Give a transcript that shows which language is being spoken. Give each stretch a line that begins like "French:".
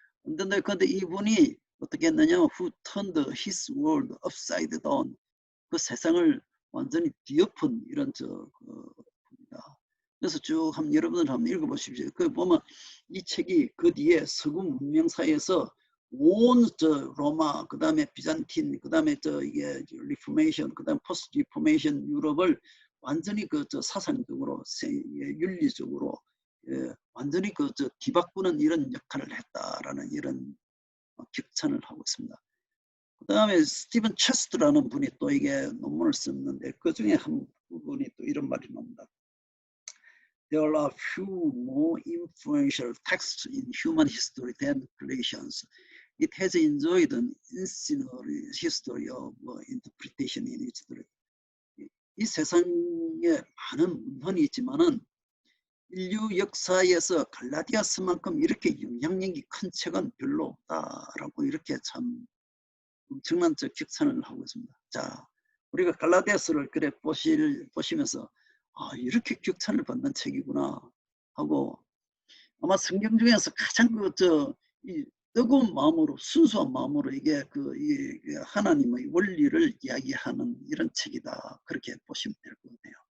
Korean: 근데 이분이 어떻게 했느냐?
English: Who turned his world upside down.
Korean: 그 세상을 완전히 뒤엎은 이런 분이다. 그래서 쭉 여러분들 한번 읽어보십시오. 그 보면 이 책이 그 뒤에 서구 문명사에서 온 로마, 그 다음에 비잔틴, 그 다음에 이게 리포메이션, 그 다음에 포스트 리포메이션 유럽을 완전히 사상적으로, 윤리적으로 완전히 뒤바꾸는 이런 역할을 했다라는 이런 격찬을 하고 있습니다. 그다음에 스티븐 체스트라는 분이 또 이게 논문을 썼는데 그 중에 한 부분이 또 이런 말이 나옵니다.
English: There are few more influential texts in human history than Galatians. It has enjoyed an incendiary history of interpretation in its day.
Korean: 이 세상에 많은 문헌이 있지만은 인류 역사에서 갈라디아서만큼 이렇게 영향력이 큰 책은 별로 없다라고 이렇게 참 엄청난 격찬을 하고 있습니다. 자, 우리가 갈라디아서를 그래 보시면서 아, 이렇게 격찬을 받는 책이구나 하고 아마 성경 중에서 가장 이 뜨거운 마음으로 순수한 마음으로 이게 이 하나님의 원리를 이야기하는 이런 책이다 그렇게 보시면 될 것 같아요.